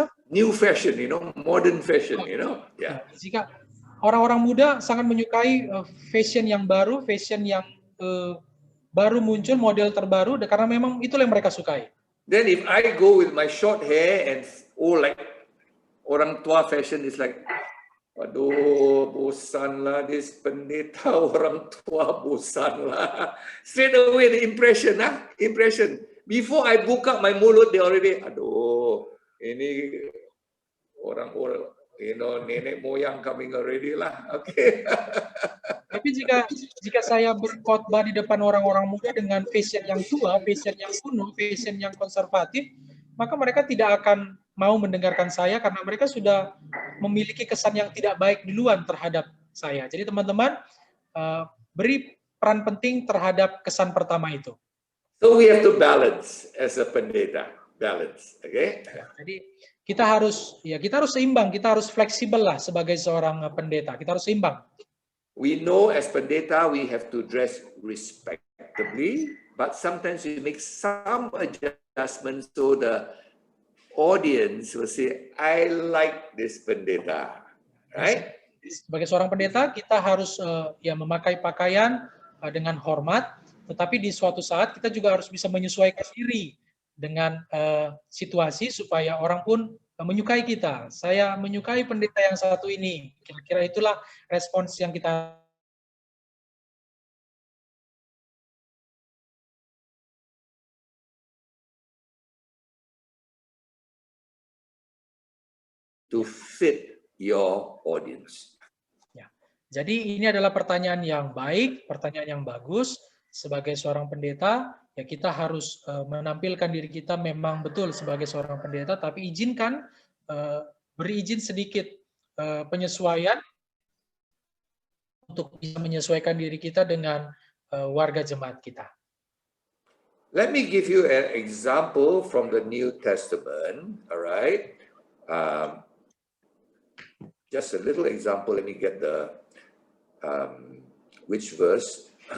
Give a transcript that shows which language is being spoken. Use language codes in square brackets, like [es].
[en] new fashion, modern fashion, yeah. [id] Jika orang-orang muda sangat menyukai fashion yang baru, fashion yang baru muncul, model terbaru, karena memang itulah yang mereka sukai. [en] Then if I go with my short hair and like orang tua fashion is like, [id] aduh, bosan lah [en] this [id] pendeta orang tua, bosan lah. [en] Straight away the impression. Before I buka my mulut, they already, [id] aduh, ini orang nenek moyang [en] coming already lah. Okay. [id] Tapi jika saya berkhotbah di depan orang-orang muda dengan fashion yang tua, fashion yang kuno, fashion yang konservatif, maka mereka tidak akan mau mendengarkan saya karena mereka sudah memiliki kesan yang tidak baik duluan terhadap saya. Jadi teman-teman, beri peran penting terhadap kesan pertama itu. [en] So we have to balance as a pendeta, balance, okay? [id] Jadi kita harus seimbang, kita harus fleksibel lah sebagai seorang pendeta. Kita harus seimbang. [en] We know as pendeta we have to dress respectably, but sometimes we make some adjustments so the audience will say, I like this pendeta, right? [id] Sebagai seorang pendeta, kita harus memakai pakaian dengan hormat, tetapi di suatu saat kita juga harus bisa menyesuaikan diri dengan situasi supaya orang pun menyukai kita. Saya menyukai pendeta yang satu ini. Kira-kira itulah respons yang kita [en] to fit your audience. [id] Ya. Jadi ini adalah pertanyaan yang baik, pertanyaan yang bagus. Sebagai seorang pendeta, ya kita harus menampilkan diri kita memang betul sebagai seorang pendeta, tapi beri izin sedikit penyesuaian untuk bisa menyesuaikan diri kita dengan warga jemaat kita. [en] Let me give you an example from the New Testament, all right? Just a little example, let me get the, which verse?